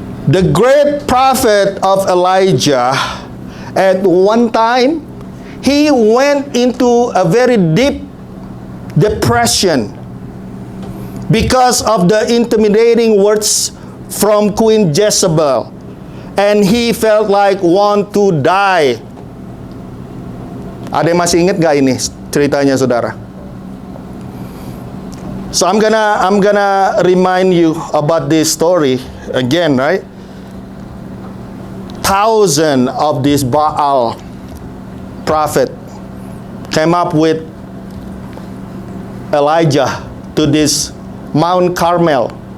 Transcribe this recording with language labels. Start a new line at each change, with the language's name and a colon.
English: The great prophet of Elijah, at one time, he went into a very deep depression because of the intimidating words from Queen Jezebel. And he felt like want to die.
Indonesian: Ada yang masih ingat gak ini ceritanya saudara?
English: So I'm gonna remind you about this story again, right? Thousands of these Baal prophet came up with Elijah to this Mount Carmel.